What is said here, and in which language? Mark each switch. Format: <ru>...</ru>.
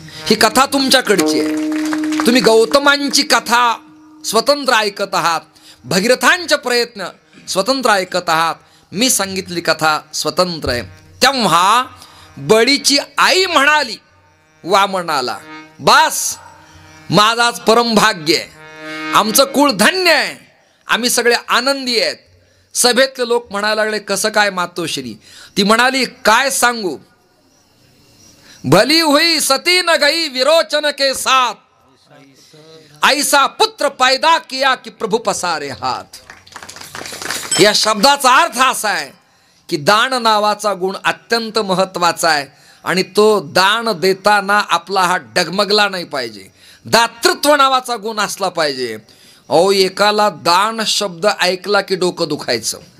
<mr>ही कथा तुमच्याकडची आहे, तुम्ही गौतमांची कथा स्वतंत्र ऐकत आहात, भगीरथांचे प्रयत्न स्वतंत्र ऐकत आहात, मी सांगितली कथा स्वतंत्र आहे। तेव्हा बळीची आई म्हणाली वामनाला, बास माझाच परम भाग्य आहे, आमचं कुळ धन्य आहे, आम्ही सगळे आनंदी आहेत। सभेतले लोक म्हणायला लागले, कसं काय मातोश्री? ती म्हणाली, काय सांगू,</mr> <hi>भली हुई सती न गई विरोचन के साथ, ऐसा पुत्र पैदा किया कि प्रभु पसारे हाथ।</hi> <mr>या शब्दाचा अर्थ असा आहे की दान नावाचा गुण अत्यंत महत्वाचा आहे, आणि तो दान देताना आपला हात डगमगला नाही पाहिजे, दातृत्व नावाचा गुण असला पाहिजे। अहो एकाला दान शब्द ऐकला की डोकं दुखायचं।</mr>